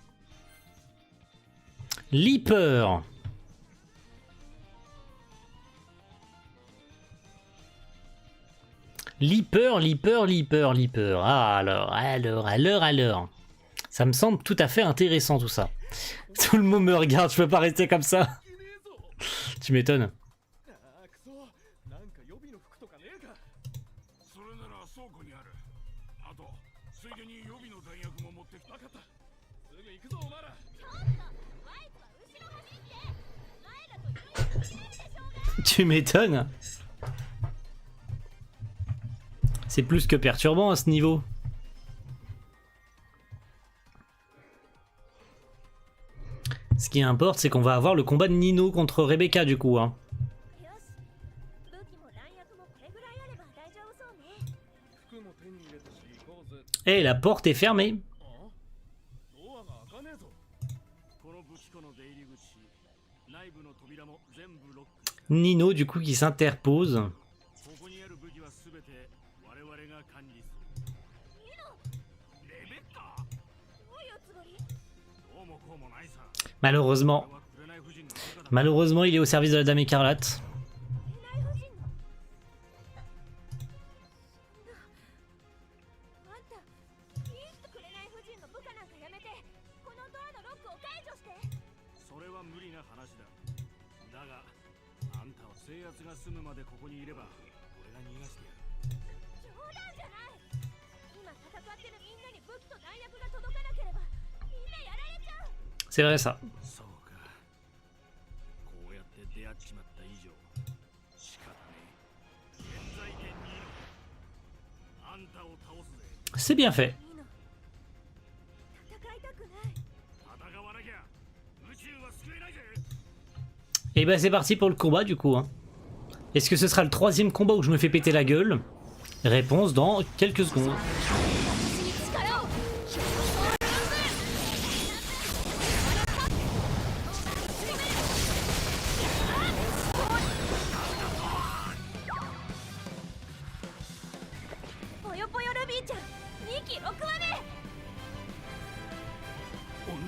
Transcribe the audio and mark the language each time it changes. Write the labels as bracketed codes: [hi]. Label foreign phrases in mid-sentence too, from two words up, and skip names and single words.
[fr] Leaper. Leaper. Ah, alors. Ça me semble tout à fait intéressant tout ça. Tout le monde me regarde, je peux pas rester comme ça. Tu m'étonnes. [ja] それなら倉庫にある。あとついでに予備の弾薬も持ってきた。分かった。すぐ行くぞお前ら。ちょっとワイズは後ろ走って。 [fr] Tu m'étonnes. C'est plus que perturbant à ce niveau. Ce qui importe, c'est qu'on va avoir le combat de Nino contre Rebecca du coup. Hein. [ja] よし武器も弾薬もこれぐらいあれば大丈夫そうね。服も手に入れたし行こうぜ。 [fr] Et la porte est fermée. [ja] ドアが開かねえぞ。この武器庫の出入り口、内部の扉も全部ロック。 [fr] Nino du coup qui s'interpose. [ja] ここにある武器はすべて我々が管理する。レベッカ、どういうつもり？どうもこうもないさ。 [fr] Malheureusement. [ja] これは紅夫人の部下だ。 [fr] Malheureusement, il est au service de la Dame Écarlate. [ja] 紅夫人の。あんた、いい人紅夫人の部下なんかやめて、このドアのロックを解除して。それは無理な話だ。だが、あんたは制圧が済むまでここにいれば、俺が逃がしてやる。冗談じゃない。今戦ってるみんなに武器と弾薬が届かなければ、みんなやられちゃう。 [fr] C'est vrai ça. [ja] そうか。こうやって出会っちまった以上、仕方ねえ。現在点にあんたを倒すぜ。 [fr] C'est bien fait. [ja] いいの。戦いたくない。戦わなきゃ宇宙は救えないぜ。 [fr] Et bah c'est parti pour le combat du coup. Hein. Est-ce que ce sera le troisième combat où je me fais péter la gueule? Réponse dans quelques secondes. [ja] 私に力を。ぽよぽよルビーちゃん、2期6話目。